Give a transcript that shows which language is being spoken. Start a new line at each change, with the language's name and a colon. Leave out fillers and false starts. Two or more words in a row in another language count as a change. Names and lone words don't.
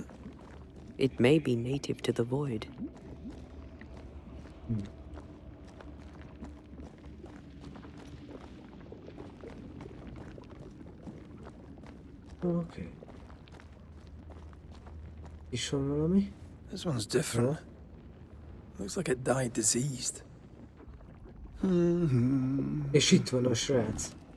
English: It may be native to the void. Okay.
Hungarian: Is van valami?
English: This one's different. Looks like it died diseased.
Hungarian: És itt van a srác.